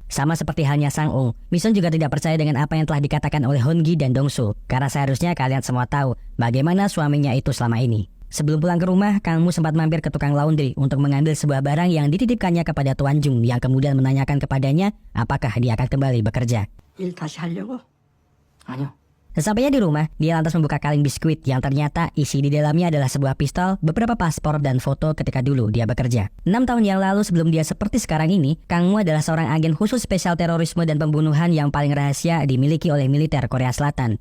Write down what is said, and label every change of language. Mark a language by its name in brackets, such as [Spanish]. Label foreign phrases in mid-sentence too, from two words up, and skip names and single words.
[Indonesian] Sama seperti halnya Sang-ung, Misun juga tidak percaya dengan apa yang telah dikatakan oleh Hong-gi dan Dong-su. Karena seharusnya kalian semua tahu bagaimana suaminya itu selama ini. Sebelum pulang ke rumah, Kang Mu sempat mampir ke tukang laundry untuk mengambil sebuah barang yang dititipkannya kepada Tuan Jung yang kemudian menanyakan kepadanya apakah dia akan kembali bekerja. [Korean] 일 다시 하려고? 아니요. [Indonesian] Sesampainya di rumah, dia lantas membuka kaleng biskuit yang ternyata isi di dalamnya adalah sebuah pistol, beberapa paspor, dan foto ketika dulu dia bekerja. 6 tahun yang lalu sebelum dia seperti sekarang ini, Kang Mu adalah seorang agen khusus spesial terorisme dan pembunuhan yang paling rahasia dimiliki oleh militer Korea Selatan.